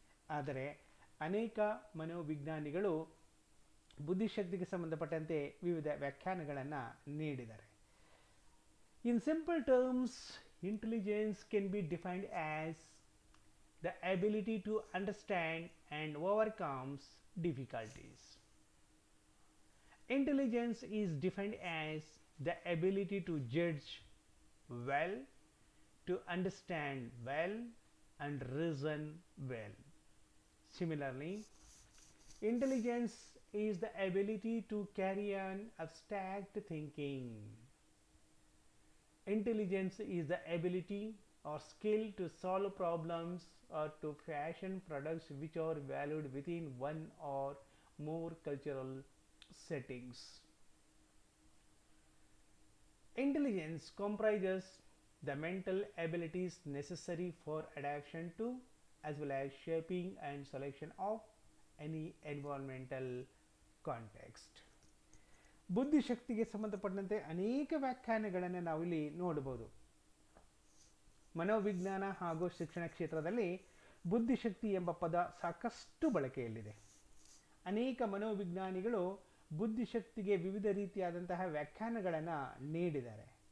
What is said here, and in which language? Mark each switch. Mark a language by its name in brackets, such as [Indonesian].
[Kannada] ಆದರೆ ಅನೇಕ ಮನೋವಿಜ್ಞಾನಿಗಳು ಬುದ್ಧಿಶಕ್ತಿಗೆ ಸಂಬಂಧಪಟ್ಟಂತೆ ವಿವಿಧ ವ್ಯಾಖ್ಯಾನಗಳನ್ನು ನೀಡಿದ್ದಾರೆ. [English] In simple terms, intelligence can be defined as the ability to understand and overcomes difficulties. Intelligence is defined as the ability to judge well, to understand well, and reason well. Similarly, intelligence is the ability to carry on abstract thinking. Intelligence is the ability or skill to solve problems or to fashion products which are valued within one or more cultural settings. Intelligence comprises the mental abilities necessary for adaptation to as well as shaping and selection of any environmental context. [Kannada] ಬುದ್ಧಿಶಕ್ತಿಗೆ ಸಂಬಂಧಪಟ್ಟಂತೆ ಅನೇಕ ವ್ಯಾಖ್ಯಾನಗಳನ್ನು ನಾವಿಲ್ಲಿ ನೋಡಬಹುದು. ಮನೋವಿಜ್ಞಾನ ಹಾಗೂ ಶಿಕ್ಷಣ ಕ್ಷೇತ್ರದಲ್ಲಿ ಬುದ್ಧಿಶಕ್ತಿ ಎಂಬ ಪದ ಸಾಕಷ್ಟು ಬಳಕೆಯಲ್ಲಿದೆ. ಅನೇಕ ಮನೋವಿಜ್ಞಾನಿಗಳು ಬುದ್ಧಿಶಕ್ತಿಗೆ ವಿವಿಧ ರೀತಿಯಾದಂತಹ ವ್ಯಾಖ್ಯಾನಗಳನ್ನು ನೀಡಿದ್ದಾರೆ.